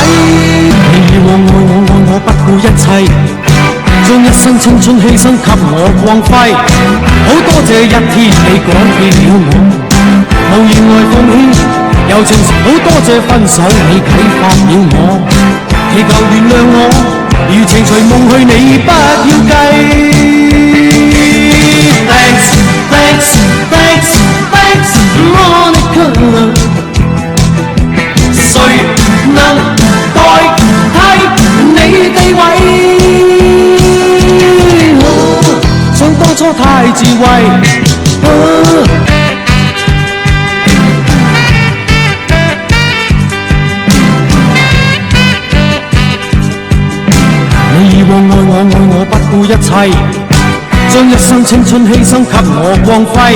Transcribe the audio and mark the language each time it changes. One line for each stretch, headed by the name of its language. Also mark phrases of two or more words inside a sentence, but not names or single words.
Cantonese: 你以往愛我不顧一切，將一生青春犧牲給我光輝。好多謝一天你改變了我，無言來奉獻，柔情好多謝分手你啟發了我，祈求原諒我，餘情隨夢去，你不要計。
English: Thanks, thanks, thanks, thanks, Monica。
Cantonese: 誰能代替你地位？想當初太智慧。你以往愛我不顧一切，將一生青春犧牲給我光輝。